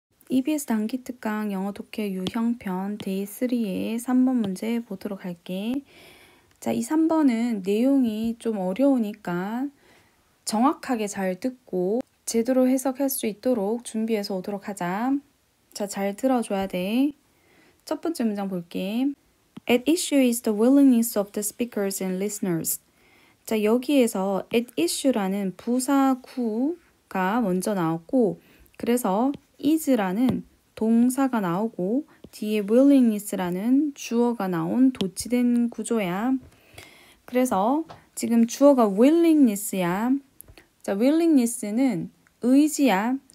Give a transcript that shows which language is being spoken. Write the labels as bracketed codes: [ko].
[ko] EBS 단기 특강 영어 독해 유형편 데이 3의 3번 문제 보도록 할게. 자, 이 3번은 내용이 좀 어려우니까 정확하게 잘 듣고 제대로 해석할 수 있도록 준비해서 오도록 하자. 자, 잘 들어줘야 돼. 첫 번째 문장 볼게. [en] At issue is the willingness of the speakers and listeners. [ko] 자, 여기에서 at issue라는 부사구가 먼저 나왔고, 그래서 is라는 동사가 나오고 뒤에 willingness라는 주어가 나온 도치된 구조야. 그래서 지금 주어가 willingness야. 자, willingness는 의지야.